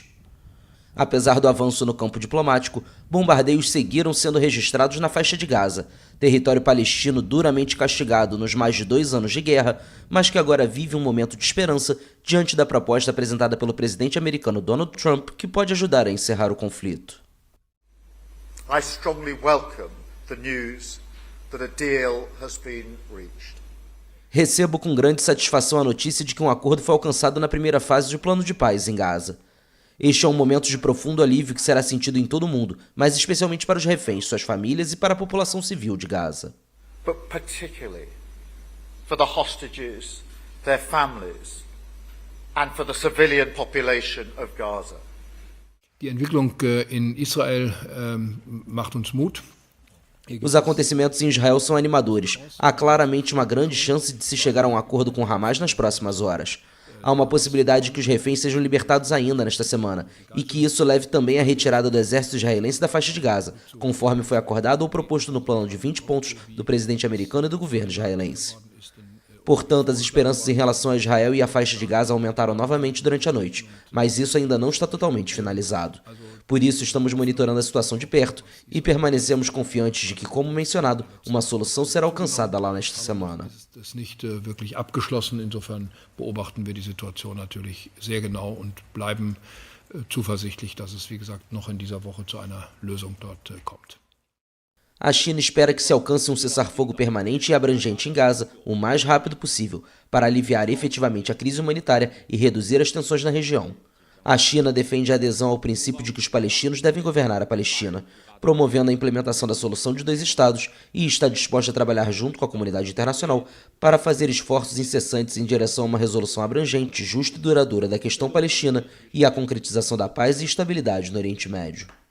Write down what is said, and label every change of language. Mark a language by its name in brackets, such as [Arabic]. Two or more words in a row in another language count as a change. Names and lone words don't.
[Portuguese] Apesar do avanço no campo diplomático, bombardeios seguiram sendo registrados na faixa de Gaza, território palestino duramente castigado nos mais de 2 anos de guerra, mas que agora vive um momento de esperança diante da proposta apresentada pelo presidente americano Donald Trump, que pode ajudar a encerrar o conflito. [English] I strongly welcome the news that a deal has been reached. [Portuguese] Recebo com grande satisfação a notícia de que um acordo foi alcançado na primeira fase do plano de paz em Gaza. Este é um momento de profundo alívio que será sentido em todo o mundo, mas especialmente para os reféns, suas famílias e para a população civil de Gaza. [English] But particularly for the hostages, their families, and for the civilian population of Gaza. [German] Die Entwicklung in Israel macht uns Mut. [Portuguese] Os acontecimentos em Israel são animadores. Há claramente uma grande chance de se chegar a um acordo com Hamas nas próximas horas. Há uma possibilidade de que os reféns sejam libertados ainda nesta semana, e que isso leve também à retirada do exército israelense da faixa de Gaza, conforme foi acordado ou proposto no plano de 20 pontos do presidente americano e do governo israelense. Portanto, as esperanças em relação a Israel e a faixa de Gaza aumentaram novamente durante a noite, mas isso ainda não está totalmente finalizado. Por isso, estamos monitorando a situação de perto e permanecemos confiantes de que, como mencionado, uma solução será alcançada lá nesta semana. [German] Das ist nicht wirklich abgeschlossen. Insofern beobachten wir die Situation natürlich sehr genau und bleiben zuversichtlich, dass es, wie gesagt, noch in dieser Woche zu einer Lösung dort kommt. [Portuguese] A China espera que se alcance um cessar-fogo permanente e abrangente em Gaza o mais rápido possível para aliviar efetivamente a crise humanitária e reduzir as tensões na região. A China defende a adesão ao princípio de que os palestinos devem governar a Palestina, promovendo a implementação da solução de 2 estados e está disposta a trabalhar junto com a comunidade internacional para fazer esforços incessantes em direção a uma resolução abrangente, justa e duradoura da questão palestina e a concretização da paz e estabilidade no Oriente Médio.